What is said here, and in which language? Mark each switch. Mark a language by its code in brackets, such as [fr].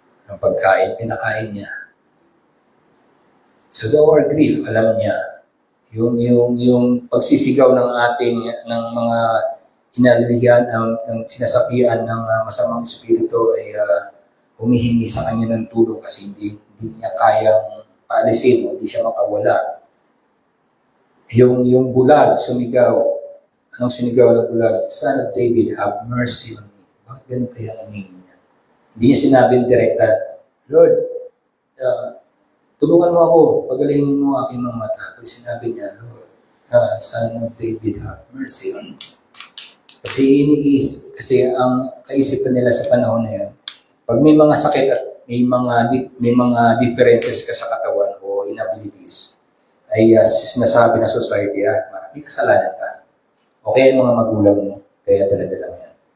[tl] Ang pagkain, pinakain niya. So the our grief, alam niya, yung pagsisigaw ng mga inalihan, ng sinasapian ng masamang espiritu ay humihingi sa kanya ng tulong kasi hindi niya kayang paalisin, hindi siya makawala. Yung bulag, sumigaw. Anong sinigaw ng bulag? [en] Son of David, have mercy on me. [tl] Bakit ganun kaya ang hingin niya? Hindi niya sinabi direkta, Lord, tulungan mo ako, pagalingin mo aking mga mata. Pero sinabi niya, [en] Lord, Son of David, have mercy on me. [tl] Kasi ang kaisipan nila sa panahon na yun, pag may mga sakit at may mga differences ka sa katawan o inabilities, ay sinasabi ng society, may kasalanan ka. Okay ang mga magulang mo, kaya dala-dala mo yan.